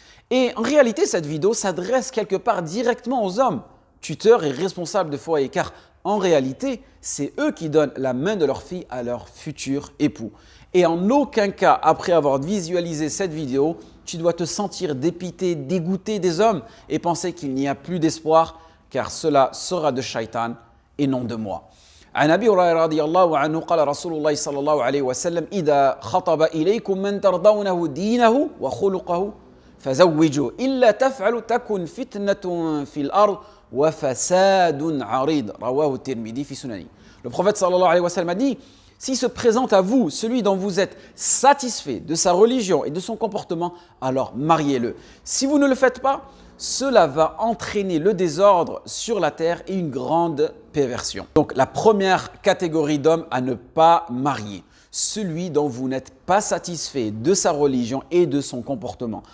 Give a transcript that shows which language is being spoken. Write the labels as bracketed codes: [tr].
[fr] Et en réalité, cette vidéo s'adresse quelque part directement aux hommes, tuteurs et responsables de foyer, car en réalité, c'est eux qui donnent la main de leur fille à leur futur époux. Et en aucun cas, après avoir visualisé cette vidéo, tu dois te sentir dépité, dégoûté des hommes et penser qu'il n'y a plus d'espoir, car cela sera de Shaitan et non de moi. [ar] عن أبي هريرة رضي الله عنه قال رسول الله صلى الله عليه وسلم إذا خطب إليكم من ترضونه دينه وخلقه فزوجوه إلا تفعلوا تكن فتنة في الأرض وفساد عريض رواه الترمذي في سننه. [fr] Le prophète [ar] sallallahu alayhi wa sallam [fr] a dit: si se présente à vous celui dont vous êtes satisfait de sa religion et de son comportement, alors mariez-le. Si vous ne le faites pas, cela va entraîner le désordre sur la terre et une grande perversion. Donc la première catégorie d'hommes à ne pas marier, celui dont vous n'êtes pas satisfait de sa religion et de son comportement.